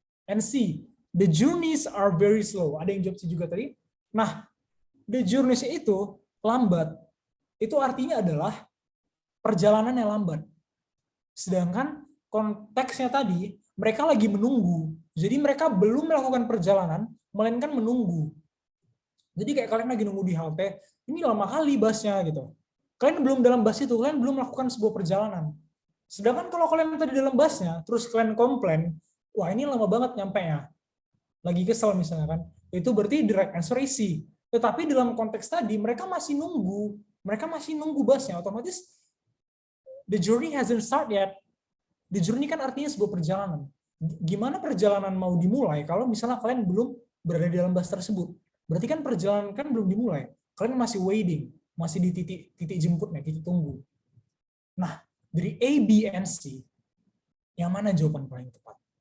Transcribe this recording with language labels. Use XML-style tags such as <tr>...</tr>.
<en>And C, the journeys are very slow.</en> <id>Ada yang jawab sih juga tadi. Nah,</id> <en>the journeys</en> <id>itu lambat. Itu artinya adalah perjalanan yang lambat. Sedangkan konteksnya tadi, mereka lagi menunggu. Jadi mereka belum melakukan perjalanan, melainkan menunggu. Jadi kayak kalian lagi nunggu di halte, ini lama kali busnya gitu. Kalian belum dalam bus itu, kalian belum melakukan sebuah perjalanan. Sedangkan kalau kalian tadi dalam busnya, terus kalian komplain, wah ini lama banget nyampe-nya. Lagi kesel misalnya kan. Itu berarti</id> <en>direct answer is C.</en> <id>Tetapi dalam konteks tadi, mereka masih nunggu. Mereka masih nunggu busnya. Otomatis,</id> <en>the journey hasn't started yet.</en> <id>The journey kan artinya sebuah perjalanan. Gimana perjalanan mau dimulai kalau misalnya kalian belum berada di dalam bus tersebut? Berarti kan perjalanan kan belum dimulai. Kalian masih waiting, masih di titik jemputnya, titik tunggu. Nah, dari A, B, and C, yang mana jawaban paling tepat?</id>